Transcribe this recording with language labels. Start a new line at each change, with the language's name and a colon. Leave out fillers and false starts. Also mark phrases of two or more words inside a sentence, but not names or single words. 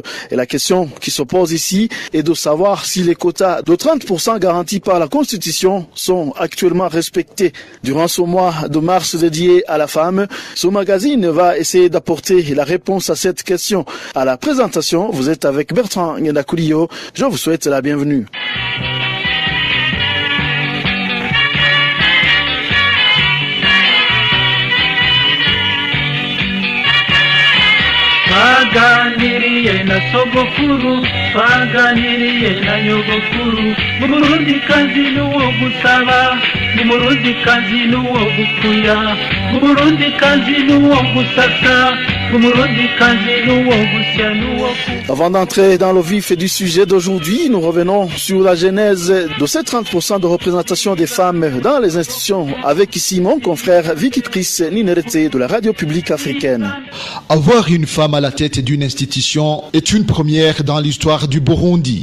French: Et la question qui se pose ici est de savoir si les quotas de 30% garantis par la Constitution sont actuellement respectés. Durant ce mois de mars dédié à la femme, ce magazine va essayer d'apporter la réponse à cette question. À la présentation, vous êtes avec Bertrand Ngendakuriyo. Je vous souhaite la bienvenue.
Rundi: Twaganiriye na sogokuru, twaganiriye na nyogokuru, Umurundikazi n'uwo gusaba, Umurundikazi n'uwo gukuya, Umurundikazi n'uwo gusasa, umurundikazi n'uwo gusya n'uwo
French: Avant d'entrer dans le vif du sujet d'aujourd'hui, nous revenons sur la genèse de ces 30% de représentation des femmes dans les institutions avec ici mon confrère Vicky Trice Ninerete de la radio publique africaine. Avoir une femme à la tête d'une institution est une première dans l'histoire du Burundi.